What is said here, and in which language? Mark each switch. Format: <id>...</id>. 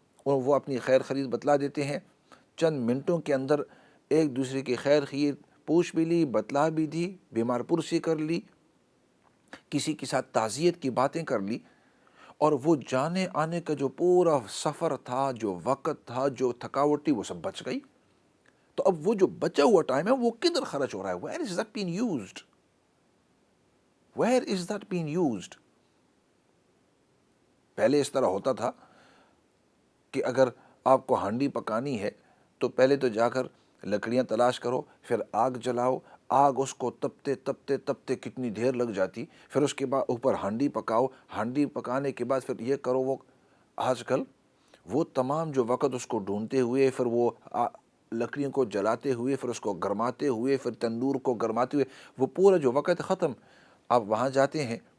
<ur>اور وہ اپنی خیر خرید بتلا دیتے ہیں۔ چند منٹوں کے اندر ایک دوسرے کی خیر خرید پوچھ بھی لی، بتلا بھی دی، بیمار پرسی کر لی، کسی کے ساتھ تعزیت کی باتیں کر لی، اور وہ جانے آنے کا جو پورا سفر تھا، جو وقت تھا، جو تھکاوٹ تھی، وہ سب بچ گئی۔ تو اب وہ جو بچا ہوا ٹائم ہے وہ کدھر خرچ ہو رہا ہے؟ Where is that being used?</ur> <en>Where is that being used?</en> <ur>پہلے اس طرح ہوتا تھا کہ اگر آپ کو ہانڈی پکانی ہے تو پہلے تو جا کر لکڑیاں تلاش کرو، پھر آگ جلاؤ، آگ اس کو تپتے تپتے تپتے کتنی دیر لگ جاتی، پھر اس کے بعد اوپر ہانڈی پکاؤ، ہانڈی پکانے کے بعد پھر یہ کرو وہ۔ آج کل وہ تمام جو وقت اس کو ڈھونڈتے ہوئے، پھر وہ لکڑیوں کو جلاتے ہوئے، پھر اس کو گرماتے ہوئے، پھر تندور کو گرماتے ہوئے، وہ پورا جو وقت ختم۔ آپ وہاں جاتے ہیں،</ur>